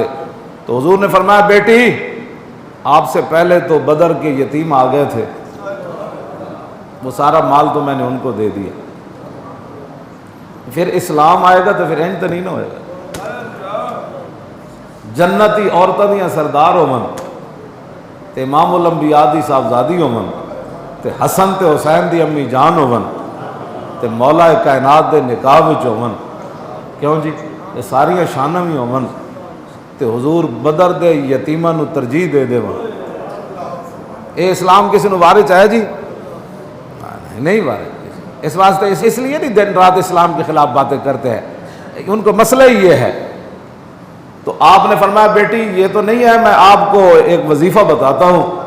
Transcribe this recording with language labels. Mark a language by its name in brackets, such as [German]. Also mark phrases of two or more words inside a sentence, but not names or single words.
[Urdu] تو حضور نے فرمایا بیٹی آپ سے پہلے تو بدر کے یتیم آ گئے تھے، وہ سارا مال تو میں نے ان کو دے دیا. [Punjabi] پھر اسلام آئے گا تو پھر انج تو نہیں نہ ہوئے گا. جنتی عورتوں دیاں سردار ہومن تے امام الانبیاء دی صاحبزادی ہومن تے حسن تے حسین دی امی جان ہومن تے مولا کائنات دے نکاح وچ ہومن. کیوں جی یہ ساریاں شاناں بھی ہومن تے حضور بدر دے یتیماں نو ترجیح دے دے. اے اسلام کسی نو وارث ہے جی؟ نہیں وارث. [Urdu] اس واسطے اس لیے نہیں دن رات اسلام کے خلاف باتیں کرتے ہیں، ان کو مسئلہ ہی یہ ہے. تو آپ نے فرمایا بیٹی یہ تو نہیں ہے، میں آپ کو ایک وظیفہ بتاتا ہوں.